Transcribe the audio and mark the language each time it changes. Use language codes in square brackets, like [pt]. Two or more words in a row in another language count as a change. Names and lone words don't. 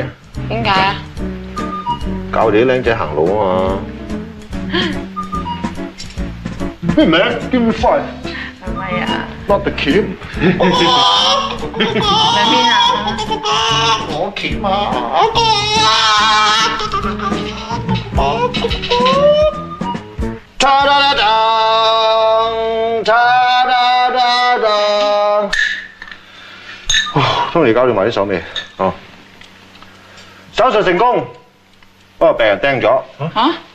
[yue] 點解啊？教你啲靚仔行路啊嘛。咩名？邊塊？係咪啊 [en] ？Not the Kim。 [yue] 喺邊啊？我 Kim 啊！ Ta da da da， ta da da da。終於搞掂埋啲手尾，哦，手術成功，不過病人釘咗。嚇？